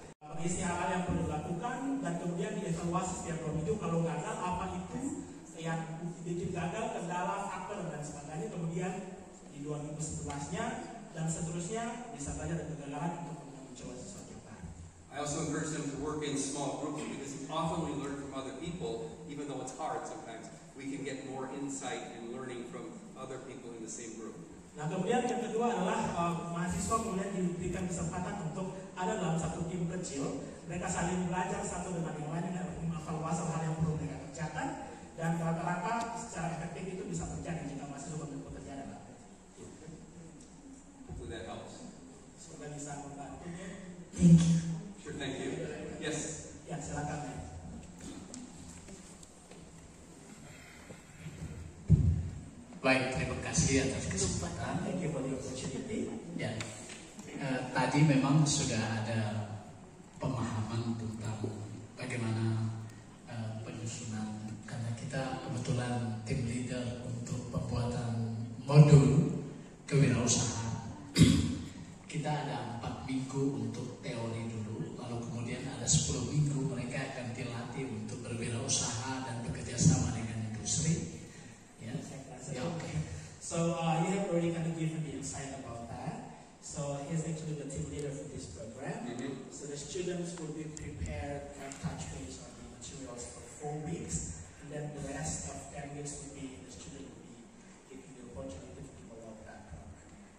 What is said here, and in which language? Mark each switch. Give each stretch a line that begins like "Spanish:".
Indonesian: Mengisi hal-hal yang perlu dilakukan dan kemudian dievaluasi setiap 2 minggu, kalau gagal apa itu yang bikin gagal, kendala, faktor dan sebagainya, kemudian di 2 minggu setelahnya dan seterusnya bisa belajar dari kegagalan untuk mencoba sesuatu yang baru.
English: I also encourage them to work in small groups because often we learn from other people, even though it's hard sometimes. We can get more insight and learning from other people in the same group.
Indonesian: Nah kemudian yang kedua adalah mahasiswa kemudian diberikan kesempatan untuk ada dalam satu tim kecil, mereka saling belajar satu dengan yang lain dan mengevaluasi hal yang perlu mereka kerjakan, dan rata-rata secara efektif itu bisa terjadi jika mahasiswa bekerja dalam tim.
English: Hopefully that helps.
Indonesian: Semoga bisa membantunya.
English: Thank you. Sure, thank you. Yes.
Indonesian: Ya silakan ya. Baik, terima kasih atas kesempatan.
English: Thank you for the opportunity.
Indonesian: Ya, tadi memang sudah ada pemahaman tentang bagaimana penyusunan, karena kita kebetulan tim leader untuk pembuatan modul kewirausahaan. Kita ada 4 minggu untuk teori dulu, lalu kemudian ada 10 minggu mereka akan dilatih untuk berwirausaha dan bekerja sama dengan industri.
English: Yeah, okay. So you have already kind of given the insight about that. So he's actually the team leader for this program. So the students will be prepared and touch base on the materials for 4 weeks, and then the rest of 10 weeks will be the student will be given the opportunity to develop that program.